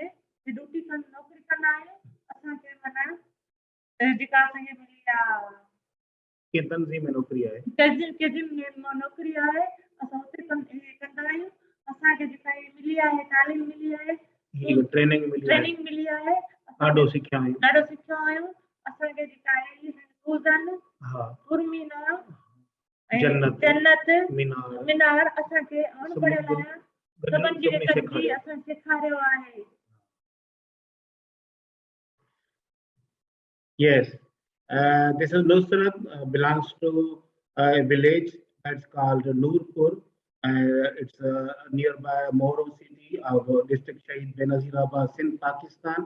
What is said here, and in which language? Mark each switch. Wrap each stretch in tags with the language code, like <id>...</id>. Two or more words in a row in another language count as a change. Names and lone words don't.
<sd>ड्यूटी नौकरी कंदा आहियूं असांखे माना जेका असांखे मिली आहे के तंज़ीम में नौकरी आहे नौकरी आहे असां उते कंदा आहियूं असांखे जेका मिली आहे तालीम मिली आहे ट्रेनिंग मिली आहे ॾाढो सिखिया आहियूं असांखे जेका आहे सूज़न उर्मिना जन्नत मीनार असांखे अणपढ़ियल आहियां सभिनि खे असां सेखारियो आहे</sd> <en>Yes, this is Nusrat, belongs to a village that's called Noorpur. It's nearby Moro city of district Shahid Benazirabad, Sindh, Pakistan.</en>